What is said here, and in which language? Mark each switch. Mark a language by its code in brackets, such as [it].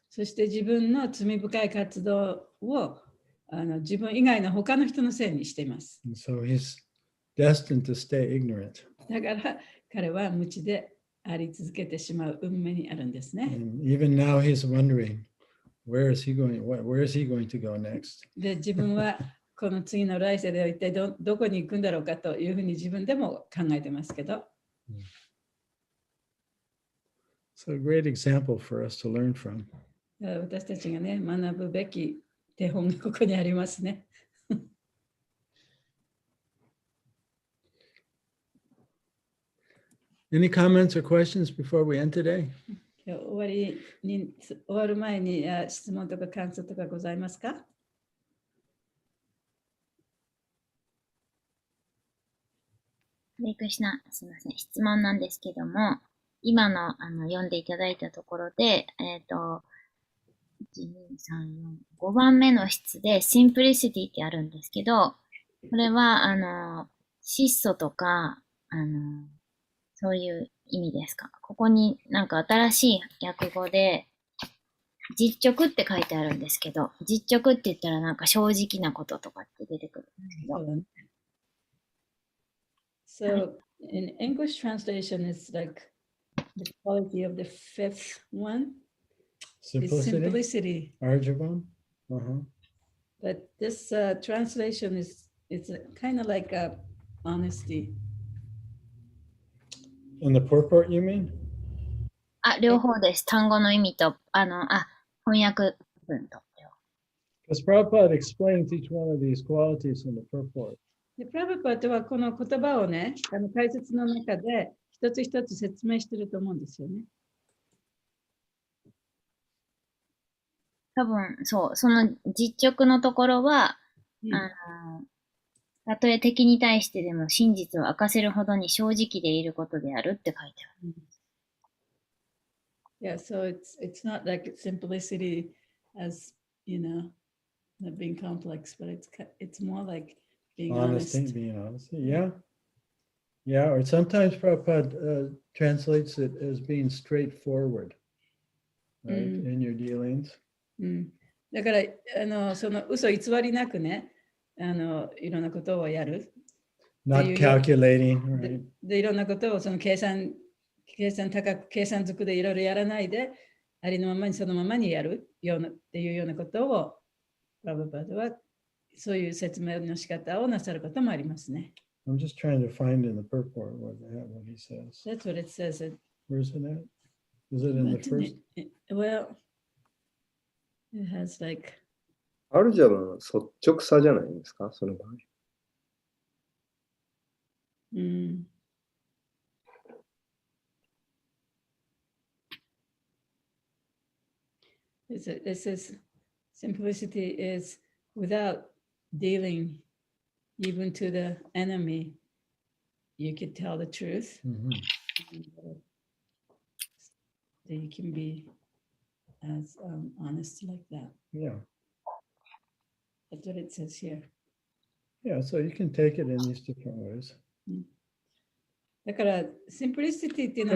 [ja] そして自分の罪深い活動を自分以外の他の人のせいにしています。 [en] And so he's destined to stay ignorant. [ja] だから彼は無知であり続けてしまう運命にあるんですね。 [en] And even now he's wondering, where is he going to go next? [ja] で、自分はこの次の来世では一体どこに行くんだろうかというふうに自分でも考えてますけど。 [en] So a great example for us to learn from. [ja] 私たちがね、学ぶべき手本がここにありますね。 [en] Any comments or questions before we end today? [ja] 終わる前に質問とか感想とかございますか？レイクシナ、すみません。質問なんですけども、今の読んでいただいたところで、1、2、3、4、5番目の質で、シンプリシティってあるんですけど、これは、質素とか、そういう意味ですか？ここになんか新しい訳語で、実直って書いてあるんですけど、実直って言ったらなんか正直なこととかって出てくるんですけど。 [en] So in English translation, it's like the quality of the fifth one is simplicity. [sa] Arjavam. [en] But this translation it's kind of like honesty. In the purport, you mean? [ja] 両方です。単語の意味と、翻訳文と。 [en] Because Prabhupada explains each one of these qualities in the purport. [ja] でプラブパートはこの言葉をね、解説の中で一つ一つ説明してると思うんですよね。多分、そう、その実直のところは、たとえ敵に対してでも真実を明かせるほどに正直でいることであるって書いてある。 [en] Yeah, so it's not like simplicity as, not being complex, but it's more like being honest. Being honest. Yeah. Yeah, or sometimes Prabhupada translates it as being straightforward, right, in your dealings. [ja] だからその嘘偽りなくね、いろんなことをやる。 [en] Not calculating, right? [ja] でいろんなことをその計算づくでいろいろやらないで、ありのままにそのままにやるようなっていうようなことを、プラブパードはそういう説明の仕方をなさることもありますね。 [en] I'm just trying to find in the purport what he says. That's what it says. Where's it at? Is it in the first? Well, it has like. [ja] アルジャの率直さじゃないですか、その場合。 [en] It says simplicity is without dealing even to the enemy, you can tell the truth. That you can be as honest like that. Yeah. That's what it says here. Yeah, so you can take it in these different ways. [ja] だから、simplicity っていうのは